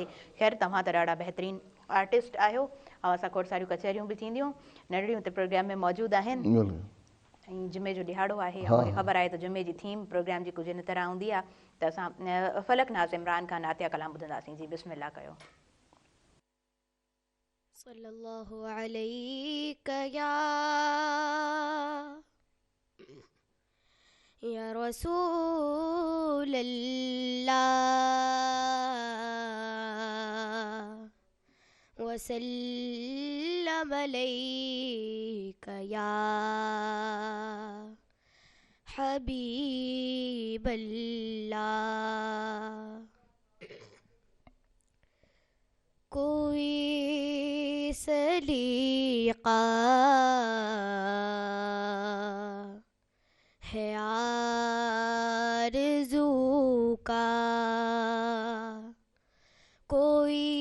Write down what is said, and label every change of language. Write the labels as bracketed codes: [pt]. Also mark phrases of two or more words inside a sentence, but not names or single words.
[sd] ख़ैर, तव्हां त ॾाढा बहितरीनु आर्टिस्ट आहियो ऐं असां खोड़ सारियूं कचहरियूं बि थींदियूं नंढड़ियूं त प्रोग्राम में मौजूदु आहिनि। ऐं जुमे जो ॾिहाड़ो आहे ऐं मूंखे ख़बर आहे त जुमे जी थीम प्रोग्राम जी कुझु इन तरह हूंदी आहे, त असां फलक नाज़ इमरान खां नातिया कलाम ॿुधंदासीं। जी बिस्मिल्लाह कयो। [ar] صلى الله عليك يا رسول الله وسلم عليك يا حبيب الله. [ur] کوئی سلیقہ ہے آرزو کا، کوئی